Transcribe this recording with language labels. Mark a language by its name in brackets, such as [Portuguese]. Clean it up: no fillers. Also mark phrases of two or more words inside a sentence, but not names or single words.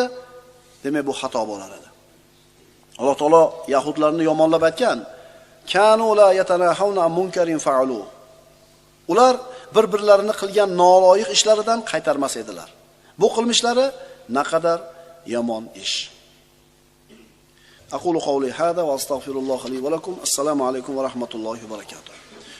[Uzbek] Demak, bu xato bo'lar edi. Alloh taolo yahudlarni yomonlab aytgan. [Arabic] كانوا لا يتناهون عن منكر فعلوه. [Uzbek] Ular bir-birlarini qilgan noloyiq ishlaridan qaytarmas edilar. Bu qilmishlari naqadar yomon ish. [Arabic] أقول قولي هذا وأستغفر الله لي ولكم. السلام عليكم ورحمة الله وبركاته.